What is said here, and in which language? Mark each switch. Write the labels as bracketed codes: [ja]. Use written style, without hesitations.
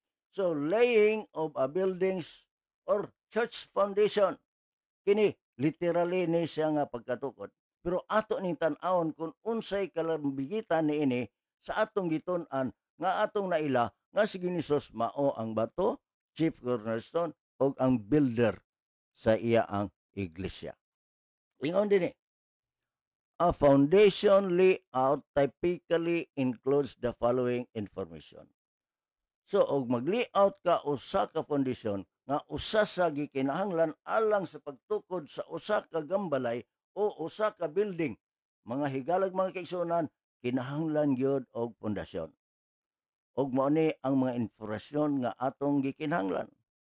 [en] So laying of a buildings or church foundation, [ceb] kini literally ni siya nga pagkatukod. Pero ato ning tan-awon kung unsay kalambigitan niini sa atong gitun-an nga atong naila nga si Ginisos mao ang bato, chief cornerstone o ang builder sa iya ang iglesia. Ingon din [en] a foundation layout typically includes the following information. [ceb] So og mag-layout ka usa ka foundation nga usa sa gikinahanglan alang sa pagtukod sa usa ka gambalay o usa ka building, mga higalag mga kaigsunan, kinahanglan gyud og pundasyon. Og mao ni ang mga informasyon nga atong gikinahanglan.